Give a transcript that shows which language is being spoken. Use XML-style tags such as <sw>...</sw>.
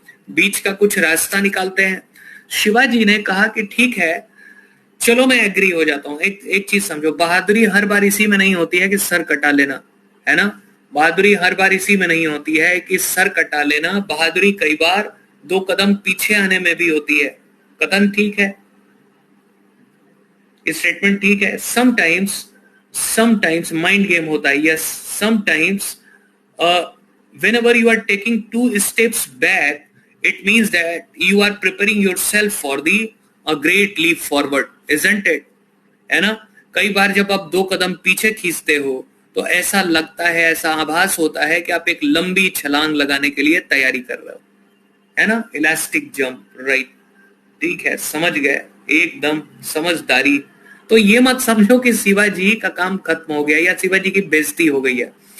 <hi>बीच का कुछ रास्ता निकालते हैं। शिवाजी ने कहा कि ठीक है, चलो मैं एग्री हो जाता हूं। एक चीज समझो, बहादुरी हर बार इसी में नहीं होती है कि सर कटा लेना, है ना, बहादुरी हर बार इसी में नहीं होती है कि सर कटा लेना, बहादुरी कई बार 2 कदम पीछे आने में भी होती है। कथन ठीक है, स्टेटमेंट ठीक है।</hi> <en>Sometimes mind game होता है। Yes, sometimes whenever you are taking 2 steps back, it means that you are preparing yourself for the a great leap forward, isn't it?</en> <hi>है ना? कई बार जब आप 2 कदम पीछे खींचते हो तो ऐसा लगता है, ऐसा आभास होता है कि आप एक लंबी छलांग लगाने के लिए तैयारी कर रहे हो, है ना? Elastic jump, right? ठीक है, समझ गए, एकदम समझदारी। तो ये मत समझो कि शिवाजी का काम खत्म हो गया या शिवाजी की बेइज्जती हो गई है।</hi>